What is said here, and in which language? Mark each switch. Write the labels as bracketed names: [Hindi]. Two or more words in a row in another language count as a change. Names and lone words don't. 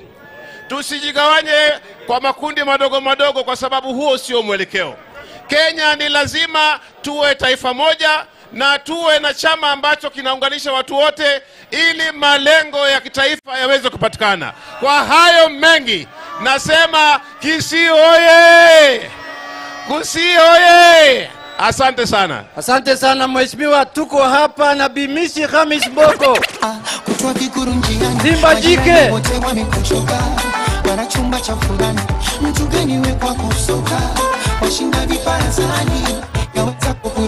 [Swahili] Tusijigawanye kwa makundi madogo madogo, kwa sababu huo sio mwelekeo. Kenya ni lazima tuwe taifa moja na tuwe na chama ambacho kinaunganisha watu wote, ili malengo ya kitaifa yaweze kupatikana. Kwa hayo mengi nasema Kisii oye! Kisii oye! Asante sana. Asante sana mheshimiwa, tuko hapa na Bimisi Khamis Mboko. Simba jike. Wanachumba cha fulani, mtu gani we kwa kusoka, washinda viparazani, yaweza kukuru.